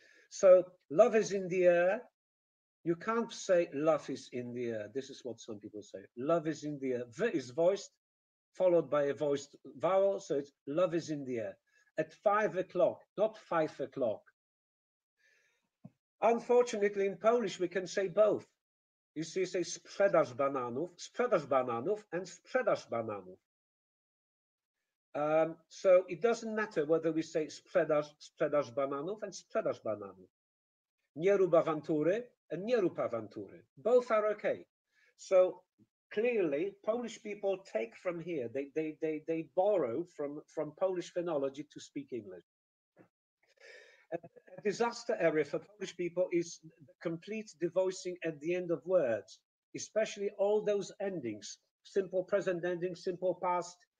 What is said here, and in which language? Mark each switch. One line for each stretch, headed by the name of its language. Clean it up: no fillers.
English: So love is in the air. You can't say love is in the air. This is what some people say. Love is in the air. V is voiced, followed by a voiced vowel. So it's love is in the air. At 5 o'clock, not 5 o'clock. Unfortunately, in Polish, we can say both. You see, say
Polish: sprzedaż bananów,
English: and sprzedaż bananów. So it doesn't matter whether we say
Polish: sprzedaż bananów
English: and sprzedaż bananów.
Polish: Nie rób awantury and nie rób awantury.
English: Both are okay. So clearly, Polish people take from here. They borrow from Polish phonology to speak English. A disaster area for Polish people is the complete devoicing at the end of words, especially all those endings, simple present endings, simple past.